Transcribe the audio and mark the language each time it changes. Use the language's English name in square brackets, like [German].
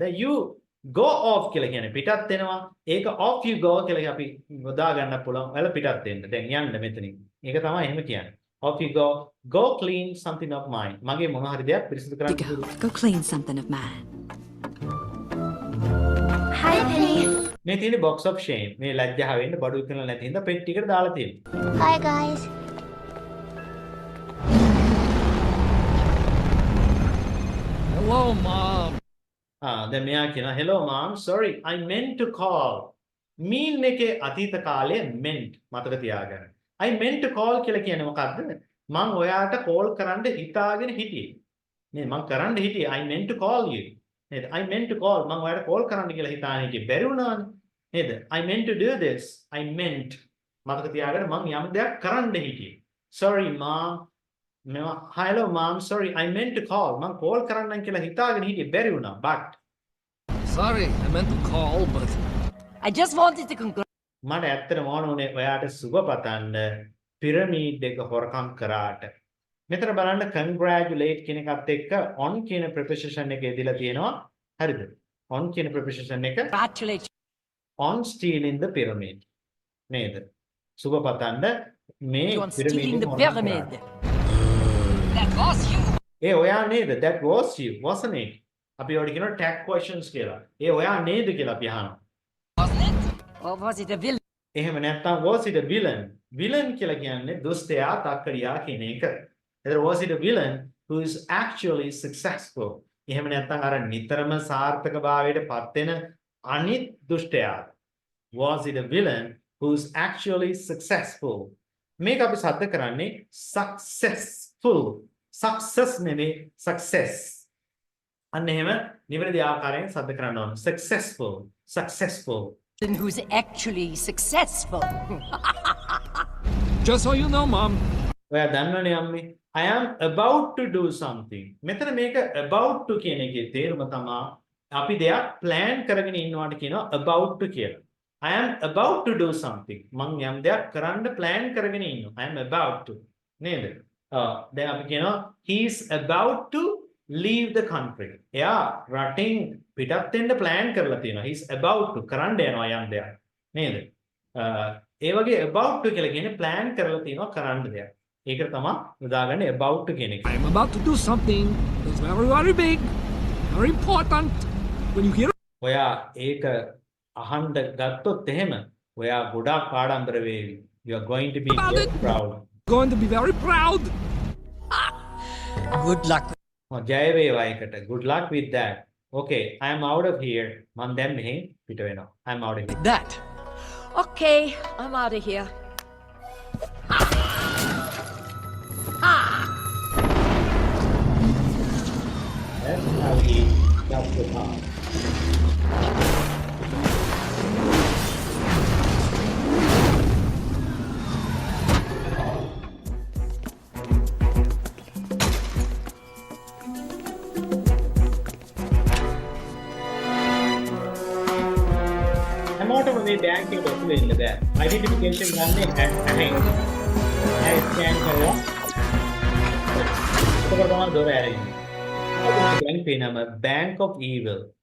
[Sinhala] දැන් [English] you go off [Sinhala] කියලා කියන්නේ පිටත් වෙනවා. ඒක [English] off you go [Sinhala] කියලා අපි යොදා ගන්න පුළුවන්. ඔයාලා පිටත් වෙන්න. දැන් යන්න මෙතනින්. ඒක තමයි එහෙම කියන්නේ. [English] Off you go. Go clean something of mine. [Sinhala] මගේ මොන හරි දෙයක් පිරිසිදු කරන්න. [English] Go clean something of mine. Hi, Penny. [Sinhala] මේ තියෙන්නේ [English] box of shame. [Sinhala] මේ ලැජ්ජාව වෙන්න බඩු විකුණලා නැති හින්දා පෙට්ටියකට දාලා තියෙනවා. [English] Hi, guys. Hello, Mom. [Sinhala] දැන් මෙයා කියනවා [English] hello mom, sorry, I meant to call. [Sinhala] mean එකේ අතීත කාලයේ meant මතක තියාගන්න. [English] I meant to call [Sinhala] කියලා කියන්නේ මොකද්ද? මම ඔයාට call කරන්න හිතාගෙන හිටියේ. නේද? මම කරන්න හිටියේ [English] I meant to call you. [Sinhala] නේද? [English] I meant to call [Sinhala] මම ඔයාට call කරන්න කියලා හිතාගෙන හිටියේ. බැරි වුණානේ. නේද? [English] I meant to do this. I meant [Sinhala] මතක තියාගන්න මම යම් දෙයක් කරන්න හිටියේ. [English] Sorry mom. Hello mom, sorry, I meant to call. [Sinhala] මම call කරන්නම් කියලා හිතාගෙන හිටියේ බැරි වුණා. [English] But Sorry, I meant to call, but I just wanted to congratulate. [Sinhala] මට ඇත්තටම ඕන උනේ ඔයාට සුබ පතන්න පිරමීඩ් එක හොරකම් කරාට. මෙතන බලන්න congratulate කියන එකත් එක්ක on කියන preposition එක එදිලා තියෙනවා. හරිද? on කියන preposition එක [English] Congratulations. on stealing the pyramid. [Sinhala] නේද? සුබ පතන්න මේ [English] On stealing the pyramid. That was you. [Sinhala] ඒ ඔයා නේද? [English] That was you, wasn't it? [Sinhala] අපි ඔයාලට කියනවා tag questions කියලා. ඒ ඔයා නේද කියලා අපි අහනවා. [English] Or was it a villain? [Sinhala] එහෙම නැත්නම් [English] was it a villain? [Sinhala] villain කියලා කියන්නේ දුෂ්ටයා තක්කඩියා කියන එක. එතකොට [English] was it a villain who is actually successful? [Sinhala] එහෙම නැත්නම් අර නිතරම සාර්ථකභාවයට පත් වෙන අනිත් දුෂ්ටයා. [English] Was it a villain who is actually successful? [Sinhala] මේක අපි සද්ද කරන්නේ successful. success නෙමෙයි success. අන්න එහෙම නිවැරදි ආකාරයෙන් සද්ද කරන්න ඕන. [English] successful. successful. Who's actually successful? just so you know, Mom. [Sinhala] ඔයා දන්නවනේ අම්මේ. [English] I am about to do something. [Sinhala] මෙතන මේක about to කියන එකේ තේරුම තමයි අපි දෙයක් plan කරගෙන ඉන්නවාට කියනවා about to කියලා. [English] I am about to do something. [Sinhala] මං යම් දෙයක් කරන්න plan කරගෙන ඉන්නවා. [English] I am about to. [Sinhala] නේද? දැන් අපි කියනවා [English] he is about to leave the country. [Sinhala] එයා රටින් පිටත් වෙන්න plan කරලා තියෙනවා. [English] he is about to [Sinhala] කරන්න යනවා යම් දෙයක්. නේද? ඒ වගේ about to කියලා කියන්නේ plan කරලා තියෙනවා කරන්න දෙයක්. ඒක තමයි උදාගන්නේ about to කියන එක. [English] I am about to do something that's very, very big, very important. When you hear [Sinhala] ඔයා ඒක අහන්න ගත්තොත් එහෙම ඔයා ගොඩාක් ආඩම්බර වේවි. [English] You are going to be very proud. going to be very proud. Good luck. [Sinhala] ජය වේවා ඒකට. [English] Good luck with that. Okay, I am out of here. [Sinhala] මම දැන් මෙහෙන් පිට වෙනවා. [English] I am out of here. That. Okay, I'm out of here. That's how he does the part. [Sinhala] මේ bank එකට ඔප්පු වෙන්න බෑ. Identification ගන්න ඇහැ. ඇහැ ස්කෑන් කරලා එතකොට තමයි දොර ඇරෙන්නේ. බැංකුවේ නම Bank of Evil.